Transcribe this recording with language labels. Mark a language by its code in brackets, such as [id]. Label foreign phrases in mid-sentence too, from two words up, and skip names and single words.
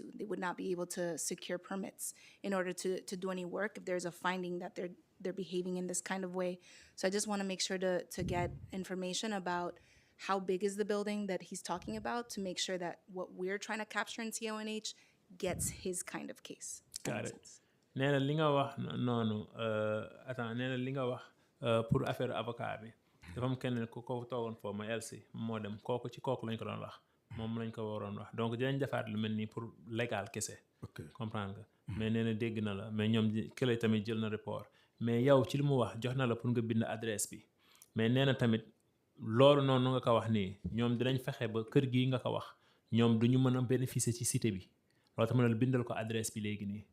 [en] They would not be able to secure permits in order to do any work if there's a finding that they're behaving in this kind of way. So I just want to make sure to get information about how big is the building that he's talking about to make sure that what we're trying to capture in CONH gets his kind of case. That Got makes it. sense. [wo] nee na li nga wax noonu attends nee na li nga wax pour [fr] affaire avocat [wo] bi dafa am kenn ku ko toogoon foofu ma Elsie moo dem kooku ci kooku lañ ko doon wax moom lañ ko waroon wax donc dinañ defaat lu mel nii [fr] pour légal [wo] kese. ok comprendre nga. mais nee na dégg na la mais ñoom kële tamit jël na report mais yow ci li mu wax jox na la pour nga bind adresse bi mais nee na tamit loolu noonu nga ko wax nii ñoom dinañ fexe ba kër gii nga ko wax ñoom duñu mën a bénéficier ci cité bi loolu tamit la bindal ko adresse bi léegi nii.